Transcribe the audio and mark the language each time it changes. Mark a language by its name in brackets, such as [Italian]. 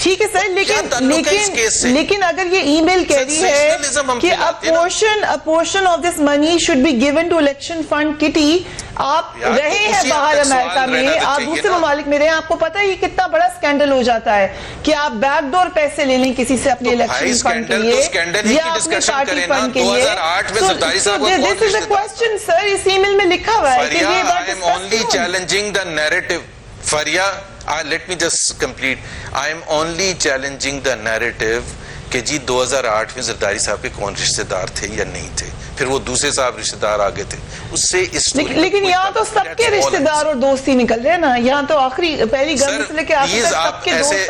[Urdu] ٹھیک ہے سر, لیکن اگر یہ ای میل کہہ رہی ہے کہ [English] a portion of this money should be given to election fund kitty, [Urdu] آپ رہے ہیں باہر امریکہ میں, آپ دوسرے ممالک میں رہے ہیں, آپ کو پتا ہے یہ کتنا بڑا سکینڈل ہو جاتا ہے کہ آپ بیک ڈور پیسے لے لیں کسی سے اپنے الیکشن فنڈ کے لیے یا اپنے پارٹی فنڈ کے لیے. [English] This is a question sir, [Urdu] اس ای میل میں لکھا ہوا ہے کہ یہ بات [English] I am only challenging the narrative. Faria, Let me just complete. I am only challenging the narrative [Urdu] کہ جی 2008 میں زرداری صاحب کے کون رشتہ دار تھے یا نہیں تھے, پھر وہ دوسرے صاحب رشتہ دار آگے تھے, اس سے اس لیکن یہاں تو سب کے رشتہ دار اور دوستی نکل رہے ہیں نا, یہاں تو آخری پہلی گن سے لے کے آخر تک سب کے دوست